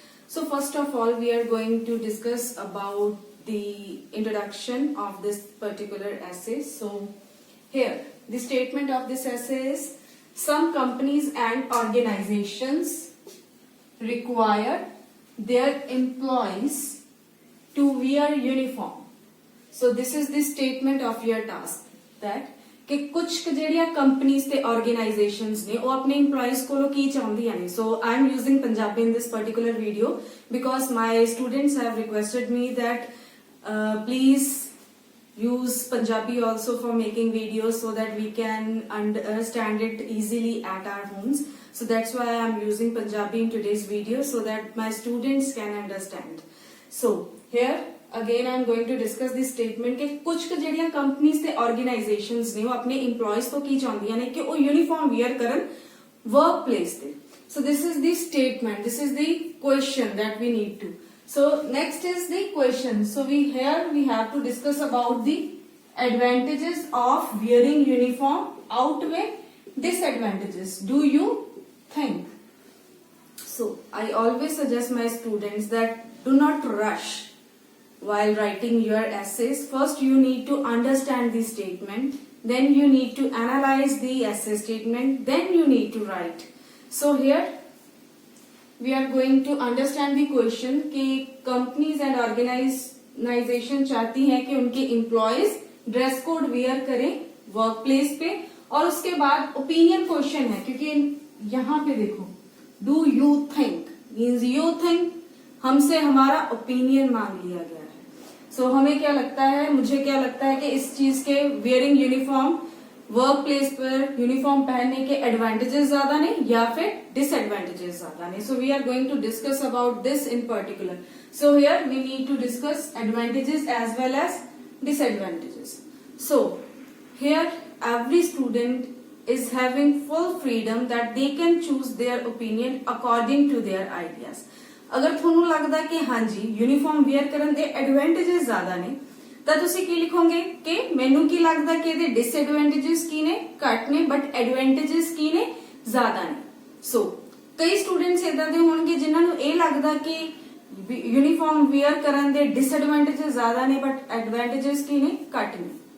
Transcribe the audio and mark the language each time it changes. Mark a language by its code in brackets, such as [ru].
[en] So first of all, we are going to discuss about the introduction of this particular essay. So here the statement of this essay is, some companies and organizations require their employees to wear uniform. So this is the statement of your task, that [hi] कि कुछ [pa] ਜਿਹੜੀਆਂ ਕੰਪਨੀਆਂ ਤੇ organisations ਨੇ ਉਹ ਆਪਣੇ EMPLOYEES ਕੋਲੋਂ ਕੀ ਚਾਹੁੰਦੀਆਂ ਨੇ. [en] So I am using Punjabi in this particular video because my students have requested me that please use Punjabi also for making videos so that we can understand it easily at our homes. So that's why I am using Punjabi in today's video so that my students can understand. So here again I am going to discuss this statement [hi] कि कुछ [pa] ਜਿਹੜੀਆਂ companies ਤੇ organisations ਨੇ ਉਹ ਆਪਣੇ EMPLOYEES ਤੋਂ ਕੀ ਚਾਹੁੰਦੀਆਂ ਨੇ ਕਿ ਉਹ यूनिफॉर्म wear ਕਰਨ वर्क प्लेस ਤੇ. [en] So this is the statement, this is the question that we need to. So next is the question. So we have to discuss about the advantages of wearing uniform outweigh disadvantages. Do you think? So I always suggest my students that do not rush while writing your essays. First you need to understand the statement, then you need to analyze the essay statement, then you need to write. So here we are going to understand the question [hi] कि companies and organization चाहती हैं कि उनके employees dress code where करें work place पे. और उसके बाद ओपिनियन क्वेश्चन है, क्योंकि यहाँ पे देखो do you think means you think, हमसे हमारा ओपिनियन मांग लिया गया है. सो हमें क्या लगता है, मुझे क्या लगता है कि इस चीज के वेयरिंग यूनिफॉर्म वर्क प्लेस पर यूनिफॉर्म पहनने के एडवांटेजेस ज्यादा ने या फिर डिसएडवांटेजेस ज्यादा ने. [en] So we are going to discuss about this in particular. So here we need to discuss advantages as well as disadvantages. So here every student is having full freedom that they can choose their opinion according to their ideas. [hi] अगर [pa] ਤੁਹਾਨੂੰ ਲੱਗਦਾ ਕਿ ਹਾਂਜੀ uniform where ਕਰਨ ਦੇ advantages ਜ਼ਿਆਦਾ ਨੇ ਤਾਂ ਤੁਸੀਂ ਕੀ ਲਿਖੋਗੇ ਕਿ ਮੈਨੂੰ ਕੀ ਲੱਗਦਾ ਕਿ ਇਹਦੇ ਡਿਸਐਡਵਾਂਟੇजेस ਕੀ ਨੇ, ਘੱਟ ਨੇ, ਬਟ ਐਡਵਾਂਟੇजेस ਕੀ ਨੇ, ਜ਼ਿਆਦਾ ਨੇ. ਸੋ ਕਈ ਸਟੂਡੈਂਟਸ ਇਦਾਂ ਦੇ ਹੋਣਗੇ ਜਿਨ੍ਹਾਂ ਨੂੰ ਇਹ ਲੱਗਦਾ ਕਿ यूनिफॉर्म वेयर ਕਰਨ ਦੇ ਡਿਸਐਡਵਾਂਟੇजेस ਜ਼ਿਆਦਾ ਨੇ ਬਟ ਐਡਵਾਂਟੇजेस ਕੀ ਨੇ, ਘੱਟ ਨੇ.